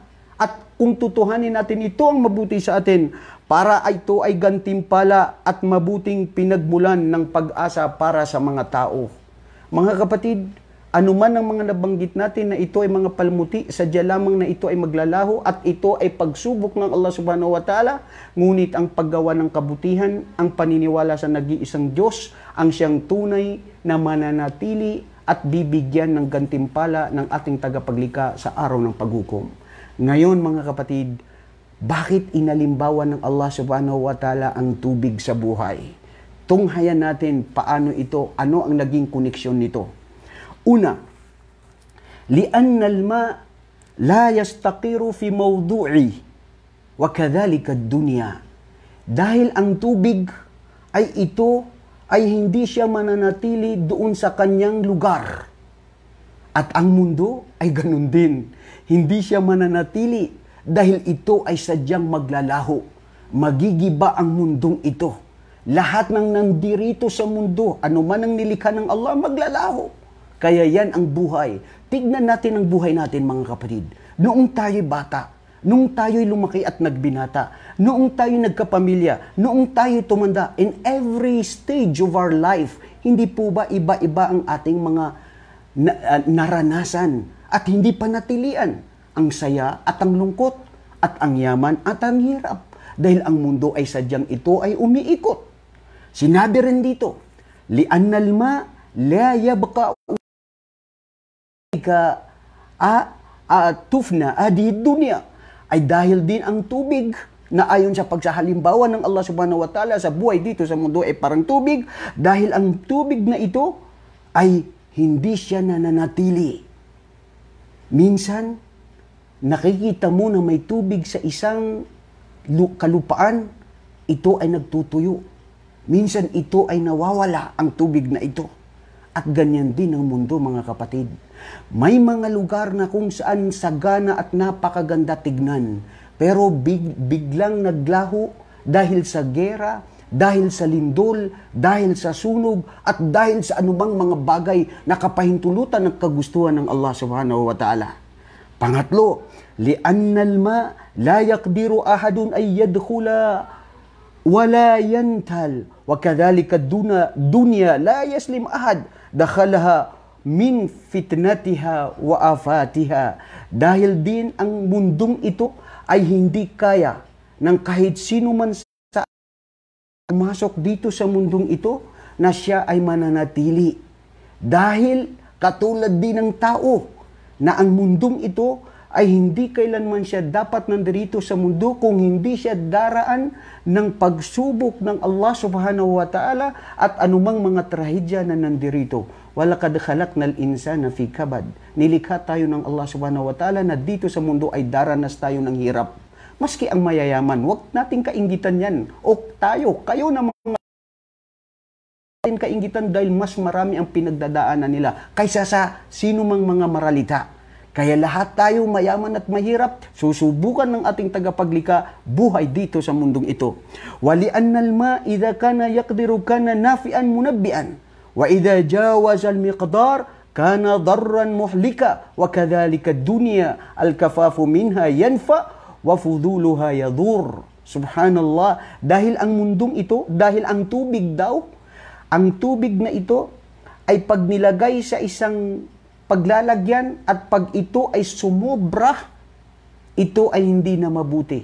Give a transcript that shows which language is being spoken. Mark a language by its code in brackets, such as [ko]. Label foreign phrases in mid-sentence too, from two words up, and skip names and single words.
[tl] At kung tutuhanin natin, ito ang mabuti sa atin, para ito ay gantimpala at mabuting pinagmulan ng pag-asa para sa mga tao. Mga kapatid, anuman ang mga nabanggit natin na ito ay mga palmuti, sadya lamang na ito ay maglalaho at ito ay pagsubok ng Allah [ar] سبحانه وتعالى. [tl] Ngunit ang paggawa ng kabutihan, ang paniniwala sa nag-iisang Diyos, ang siyang tunay na mananatili at bibigyan ng gantimpala ng ating tagapaglikha sa araw ng paghukom. Ngayon mga kapatid, bakit inalimbawan ng Allah [ar] سبحانه وتعالى [tl] ang tubig sa buhay? Tunghayan natin paano ito, ano ang naging koneksyon nito. Una, [ar] لأن الماء لا يستقر في موضعه وكذلك الدنيا. [tl] Dahil ang tubig ay hindi siya mananatili doon sa kanyang lugar. At ang mundo ay ganun din. Hindi siya mananatili dahil ito ay sadyang maglalaho. Magigiba ang mundong ito. Lahat ng nandirito sa mundo, anuman ang nilikha ng Allah, maglalaho. Kaya yan ang buhay. Tignan natin ang buhay natin mga kapatid. Noong tayo'y bata, noong tayo'y lumaki at nagbinata, noong tayo'y nagkapamilya, noong tayo'y tumanda, [en] in every stage of our life, [tl] hindi po ba iba-iba ang ating mga naranasan at hindi panatilian? Ang saya at ang lungkot, at ang yaman at ang hirap. Dahil ang mundo ay sadyang ito ay umiikot. Sinabi rin dito, [ar] لأن الماء لا يبقى تفنى الدنيا, [tl] ay dahil din ang tubig na ayon sa pagsahalimbawa ng Allah [ar] سبحانه وتعالى [tl] sa buhay dito sa mundo ay parang tubig, dahil ang tubig na ito ay hindi siya nananatili. Minsan, nakikita mo na may tubig sa isang kalupaan, ito ay nagtutuyo. Minsan ito ay nawawala ang tubig na ito. At ganyan din ang mundo mga kapatid. May mga lugar na kung saan sagana at napakaganda tignan, pero biglang naglaho dahil sa gera, dahil sa lindol, dahil sa sunog, at dahil sa anumang mga bagay na kapahintulutan ng kagustuhan ng Allah [ar] سبحانه وتعالى. Pangatlo, لأن الماء لا يقدر أحد أن يدخله ولا يبتل وكذلك الدنيا لا يسلم أحد دخلها من فتنتها وآفاتها. [tl] Dahil din ang mundong ito ay hindi kaya ng kahit sino man sa pumasok dito sa mundong ito na siya ay mananatili. Dahil katulad din ng tao na ang mundong ito ay hindi kailanman siya dapat nandirito sa mundo kung hindi siya daraan ng pagsubok ng Allah [ar] سبحانه وتعالى [tl] at anumang mga trahedya na nandirito. [ar] ولقد خلقنا الإنسان في كبد. [tl] Nilikha tayo ng Allah [ar] سبحانه وتعالى [tl] na dito sa mundo ay daranas tayo ng hirap. Maski ang mayayaman, huwag nating kainggitan yan. O kayo na mga kainggitan dahil mas marami ang pinagdadaanan nila kaysa sa sino mang mga maralita. Kaya lahat tayo mayaman at mahirap, susubukan ng ating tagapaglikha buhay dito sa mundong ito. [ar] وإن الماء إذا كان بقدر كان نافعا منبتا وإذا جاوز المقدار كان ضارا مهلكا وكذلك الدنيا الكفاف منها ينفع وفضولها يضر. [tl] Subhanallah, dahil ang mundong ito, dahil ang tubig daw, ang tubig na ito ay pag nilagay sa isang paglalagyan at pag ito ay sumobra, ito ay hindi na mabuti.